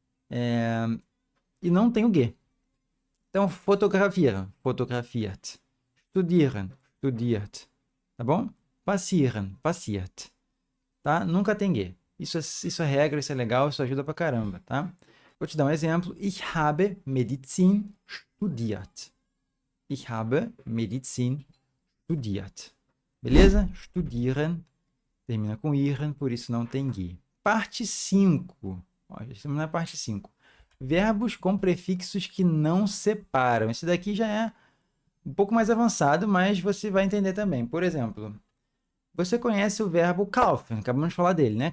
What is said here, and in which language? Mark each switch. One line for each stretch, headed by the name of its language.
Portuguese: E não tem o G. Então, fotografieren, fotografiert. Studieren, studiert. Tá bom? Passieren, passiert. Tá? Nunca tem G. Isso é regra, isso é legal, isso ajuda pra caramba, tá? Vou te dar um exemplo.
German: Ich habe Medizin studiert. Ich habe Medizin studiert.
Portuguese: Beleza? Studieren. Termina com iren, por isso não tem G. Parte 5. Ó, já estamos na parte 5. Verbos com prefixos que não separam. Esse daqui já é um pouco mais avançado, mas você vai entender também. Por exemplo, você conhece o verbo kaufen. Acabamos de falar dele, né?